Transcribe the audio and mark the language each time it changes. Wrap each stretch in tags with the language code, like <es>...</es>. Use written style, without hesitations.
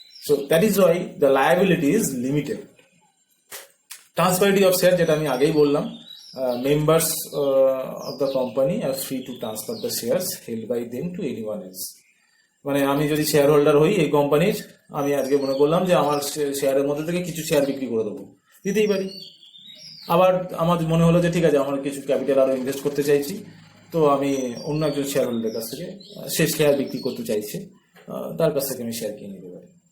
<en>So that is why the liability is limited. Transferability of share, যেটা আমি আগেই বললাম, members of the company are free to transfer the shares held by them to anyone else.</en> <bn>মানে আমি যদি share holder হই এই কোম্পানির, আমি আজকে মনে করলাম যে আমার শেয়ারের মধ্যে থেকে কিছু শেয়ার বিক্রি করে দেবো, দিতেই পারি। আবার আমার মনে হলো যে ঠিক আছে, আমার কিছু ক্যাপিটাল আরো ইনভেস্ট করতে চাইছি, তো আমি অন্য একজন শেয়ার হোল্ডারের কাছ থেকে সে শেয়ার বিক্রি করতে চাইছে, তার কাছ থেকে আমি শেয়ার কিনে নিতে পারি।</bn>